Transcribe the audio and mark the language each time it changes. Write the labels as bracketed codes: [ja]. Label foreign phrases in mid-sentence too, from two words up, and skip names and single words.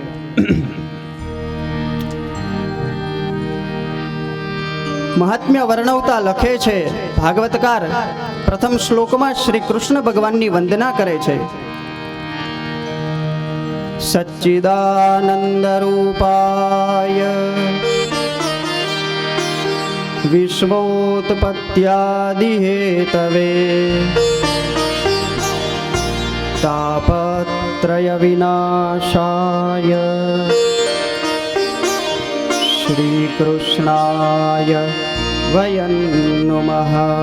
[gu] મહાત્મ્ય વર્ણવતા લખે છે ભાગવતકાર પ્રથમ શ્લોકમાં શ્રી કૃષ્ણ ભગવાનની વંદના કરે છે. [sa] सच्चिदानंद रूपाय विश्वोत्पत्यादि हेतवे तापत्रय विनाशाय श्री कृष्णाय वयं नुमः।